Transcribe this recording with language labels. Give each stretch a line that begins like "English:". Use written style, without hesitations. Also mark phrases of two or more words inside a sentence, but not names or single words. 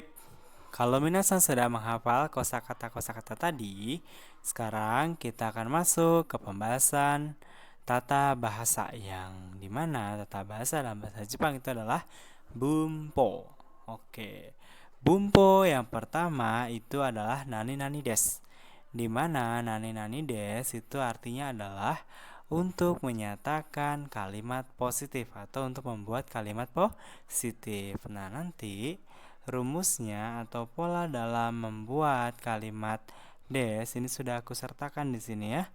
Indonesian: Kalau minasan sudah menghafal kosakata-kosakata tadi, sekarang kita akan masuk ke pembahasan tata bahasa yang dimana tata bahasa dalam bahasa Jepang itu adalah bunpo. Oke, bunpo yang pertama itu adalah
Japanese: nani-nani des.
Indonesian: Dimana
Japanese: nani-nani des
Indonesian: itu artinya adalah untuk menyatakan kalimat positif atau untuk membuat kalimat positif. Nah, nanti rumusnya atau pola dalam membuat kalimat des ini sudah aku sertakan di sini ya.